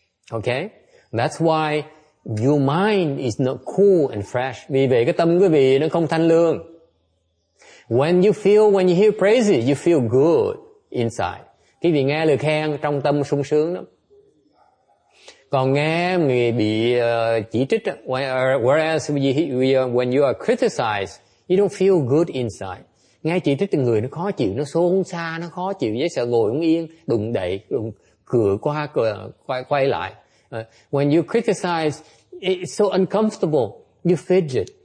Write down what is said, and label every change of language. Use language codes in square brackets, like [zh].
[en] Okay, that's why your mind is not cool and fresh. [vi] Vì vậy cái tâm quý vị nó không thanh lương. [en] When you hear praises, you feel good inside. [vi] Quý vị nghe lời khen trong tâm sung sướng lắm. Còn nghe người bị chỉ trích, [en] whereas when you are criticized, you don't feel good inside. [vi] Nghe chỉ trích từ người nó khó chịu, nó xôn xao, nó khó chịu, với sợ ngồi không yên, đụng đậy, cửa qua quay lại. [en] When you criticize, it's so uncomfortable. You fidget.